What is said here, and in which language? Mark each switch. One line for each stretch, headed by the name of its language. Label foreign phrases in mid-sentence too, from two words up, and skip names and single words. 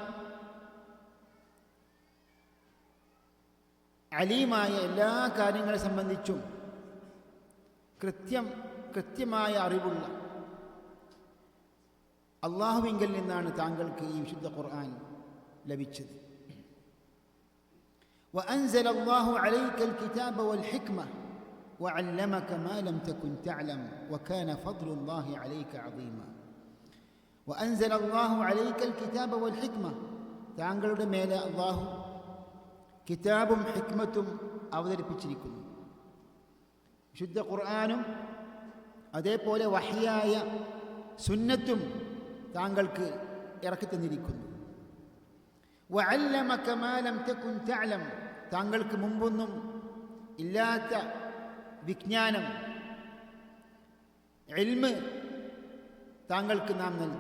Malayalam: അലീമായ എല്ലാ കാര്യങ്ങളെ സംബന്ധിച്ചും കൃത്യമായ അറിവുള്ള അള്ളാഹുവിങ്കൽ നിന്നാണ് താങ്കൾക്ക് ഈ വിശുദ്ധ ഖുർആൻ ലഭിച്ചത്.
Arabic: وأنزل الله عليك الكتاب والحكمة وعلمك ما لم تكن تعلم وكان فضل الله عليك عظيما. وأنزل الله عليك الكتاب والحكمة,
Malayalam: താങ്കളുടെ മേലെ അള്ളാഹു കിതാബും ഹിക്മത്തും അവതരിപ്പിച്ചിരിക്കുന്നു. വിശുദ്ധ ഖുർആനും അതേപോലെ വഹ്യായ സുന്നത്തും താങ്കൾക്ക് ഇറക്കി തന്നിരിക്കുന്നു.
Arabic: وعلمك ما لم تكن تعلم,
Malayalam: താങ്കൾക്ക് മുമ്പൊന്നും ഇല്ലാത്ത വിജ്ഞാനം ഇൽമ് താങ്കൾക്ക് നാം നൽകി.